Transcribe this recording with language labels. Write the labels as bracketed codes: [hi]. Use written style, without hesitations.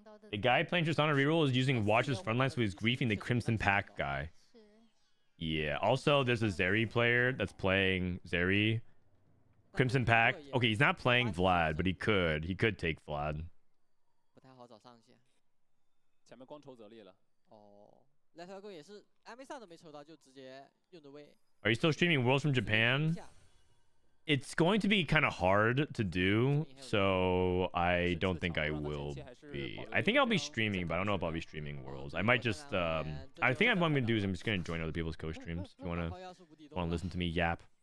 [en] A guy playing Tristana reroll is using Watcher's frontline, so he's griefing the Crimson Pack guy. Yeah. Also, there's a Zeri player that's playing Zeri. Crimson Pack. Okay, he's not playing Vlad, but he could. He could take Vlad. [zh] 不太好找上线。前面光抽泽力了。哦 ，LightYgo 也是 MA 上都没抽到，就直接用的位。 [en] Are you still streaming Worlds from Japan? It's going to be kind of hard to do, so I don't think I will be. I think I'll be streaming, but I don't know if I'll be streaming Worlds. I might just, I think what I'm going to do is I'm just going to join other people's co-streams. If you want to listen to me yap.